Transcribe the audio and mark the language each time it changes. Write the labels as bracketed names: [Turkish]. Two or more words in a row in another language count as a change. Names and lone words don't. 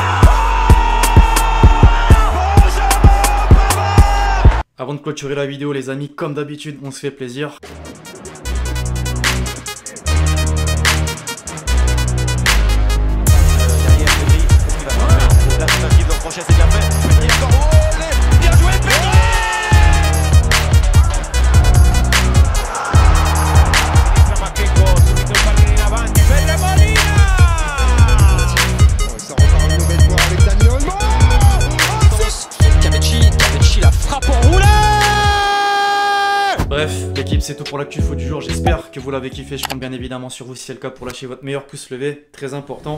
[French] Avant de clôturer la vidéo les amis, comme d'habitude, on se fait plaisir. La tentative de crochet, c'est bien fait. Et encore, bien joué, Pedri! [Italian] Subito il pallone in avanti, bella Molina! [French] Ça repart une nouvelle fois avec Dani Olmo. Cavetti la frappe en roulade! Bref, l'équipe c'est tout pour l'actu foot du jour. J'espère que vous l'avez kiffé. Je compte bien évidemment sur vous si c'est le cas pour lâcher votre meilleur pouce levé. Très important.